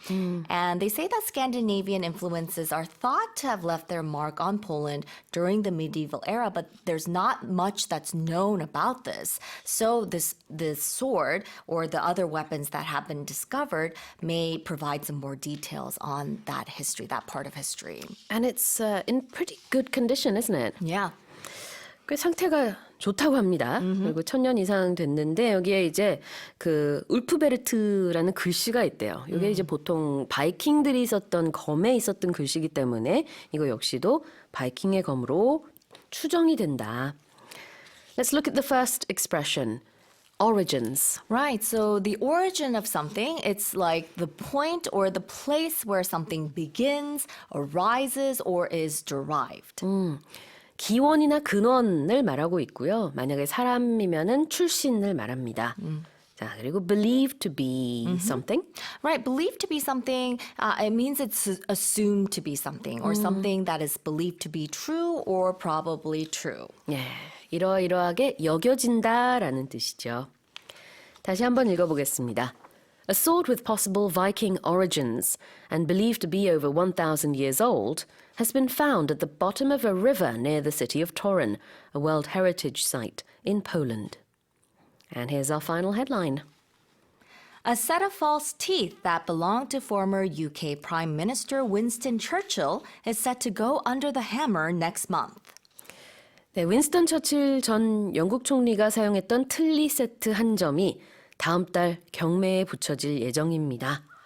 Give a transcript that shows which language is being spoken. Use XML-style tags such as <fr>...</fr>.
<en>And they say that Scandinavian influences are thought to have left their mark on Poland during the medieval era, but there's not much that's known about this. So this sword or the other weapons that have been discovered may provide some more details on that history, that part of history. And it's in pretty good condition, isn't it? Yeah.</en> <ko>꽤 상태가 좋다고 합니다. 그리고 1,000년 이상 됐는데 여기에 이제 그 울프베르트라는 글씨가 있대요. 이게 이제 보통 바이킹들이 썼던 검에 있었던 글씨이기 때문에 이거 역시도 바이킹의 검으로 추정이 된다.</ko> <en>Let's look at the first expression. Origins. Right. So the origin of something, it's like the point or the place where something begins, arises, or is derived.</en> <ko>기원이나 근원을 말하고 있고요. 만약에 사람이면은 출신을 말합니다. 자, 그리고</ko> <en>believe to be something. Right. Believed to be something, it means it's assumed to be something or something that is believed to be true or probably true.</en> <ko>예, 이러이러하게 여겨진다라는 뜻이죠. 다시 한번 읽어보겠습니다.</ko> <en>A sword with possible Viking origins and believed to be over 1,000 years old has been found at the bottom of a river near the city of Torun, a World Heritage Site in Poland. And here's our final headline. A set of false teeth that belonged to former UK Prime Minister Winston Churchill is set to go under the hammer next month.</en> <ko>네, 윈스턴 처칠 전 영국 총리가 사용했던 틀니 세트 한 점이 다음 달 경매에 붙여질 예정입니다.</ko>